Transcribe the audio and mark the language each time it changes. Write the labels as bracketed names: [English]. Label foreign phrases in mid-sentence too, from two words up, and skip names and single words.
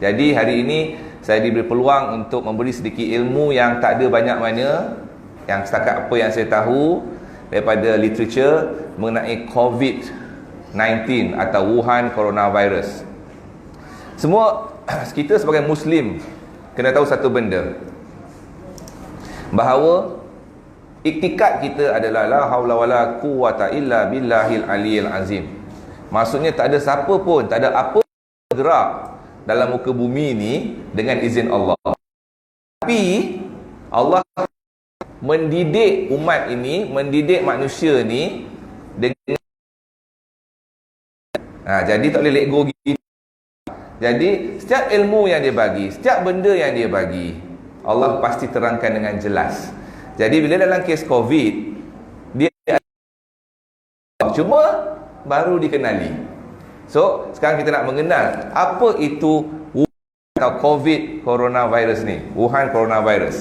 [Malay] Jadi hari ini saya diberi peluang untuk memberi sedikit ilmu yang tak ada banyak mana, yang setakat apa yang saya tahu daripada literature mengenai COVID-19 atau Wuhan Coronavirus. Semua kita sebagai Muslim kena tahu satu benda, bahawa iktikad kita adalah [Arabic] لا حول ولا قوة إلا بالله العلي العظيم. [Malay] Maksudnya tak ada siapa pun, tak ada apa gerak dalam muka bumi ni dengan izin Allah. Tapi Allah mendidik umat ini, mendidik manusia ni dengan jadi tak boleh [English] let go [Malay] gitu. Jadi setiap ilmu yang dia bagi, setiap benda yang dia bagi, Allah pasti terangkan dengan jelas. Jadi bila dalam kes COVID, dia cuma baru dikenali. So sekarang kita nak mengenal apa itu atau COVID coronavirus ni, Wuhan coronavirus.